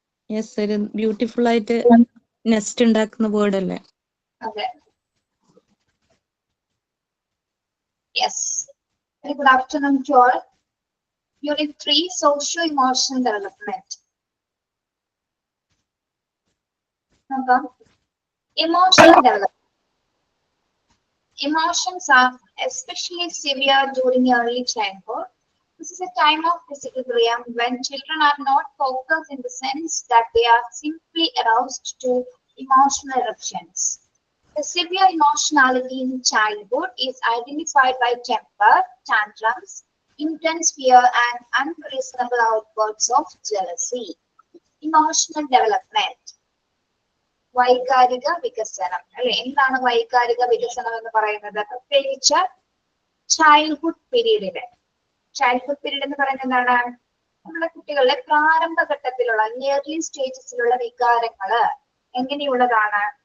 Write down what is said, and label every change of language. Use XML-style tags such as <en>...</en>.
<ml>Yes, ഒരു beautiful ആയിട്ട് nest ഉണ്ടാക്കുന്ന ബേർഡ് അല്ലേ? അതെ, yes.</ml> <en>Very good afternoon to all. Unit 3, Socio-Emotional Development.</en> <ml>നോക്കാം.</ml> <en>Emotional development. Emotions are especially severe during early childhood. This is a time of disequilibrium when children are not focused in the sense that they are simply aroused to emotional eruptions. The severe emotionality in childhood is identified by temper, tantrums, intense fear, and unreasonable outbursts of jealousy. Emotional development.</en> <ml>വൈകാരിക വികസനം അല്ലെ, എന്താണ് വൈകാരിക വികസനം എന്ന് പറയുന്നത്? പ്രത്യേകിച്ച് childhood പീരീഡില്. Childhood period എന്ന് പറയുന്നത് എന്താണ്? നമ്മുടെ കുട്ടികളുടെ പ്രാരംഭഘട്ടത്തിലുള്ള ഏർലി സ്റ്റേജസിലുള്ള വികാരങ്ങള് എങ്ങനെയുള്ളതാണ്?</ml>